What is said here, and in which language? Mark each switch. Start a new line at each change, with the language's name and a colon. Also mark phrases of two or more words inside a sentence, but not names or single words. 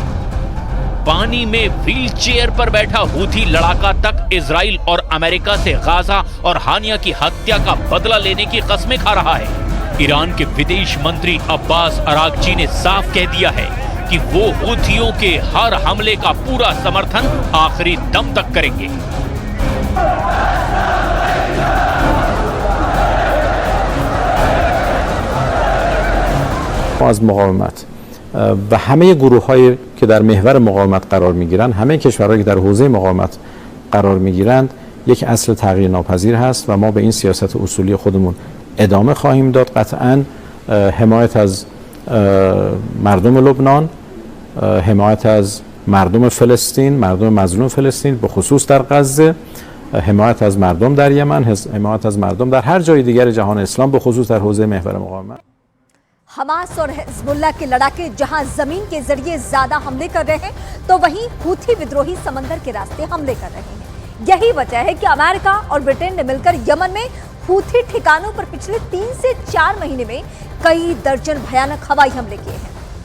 Hindi: पानी में व्हील चेयर पर बैठा हूथी लड़ाका तक इजराइल और अमेरिका से गाजा और हानिया की हत्या का बदला लेने की कस्में खा रहा है। ईरान के विदेश मंत्री अब्बास अरागची ने साफ कह दिया है कि वो हूथियों के हर हमले का पूरा समर्थन आखिरी दम तक करेंगे।
Persian: از مقاومت و همه گروه‌هایی که در محور مقاومت قرار می‌گیرند، همه کشورهایی که در حوزه مقاومت قرار می‌گیرند، یک اصل تغییر ناپذیر هست و ما به این سیاست اصولی خودمون ادامه خواهیم داد. قطعاً حمایت از مردم لبنان، حمایت از مردم فلسطین، مردم مظلوم فلسطین به خصوص در غزه، حمایت از مردم در یمن، حمایت از مردم در هر جای دیگر جهان اسلام به خصوص در حوزه محور مقاومت.
Hindi: हमास और हिजबुल्लाह के लड़ाके जहां जमीन के जरिए ज्यादा हमले कर रहे हैं, तो वहीं हूथी विद्रोही समंदर के रास्ते हमले कर रहे हैं। यही वजह है कि अमेरिका और ब्रिटेन ने मिलकर यमन में हूथी ठिकानों पर पिछले 3 से 4 महीने में कई दर्जन भयानक हवाई हमले किए हैं।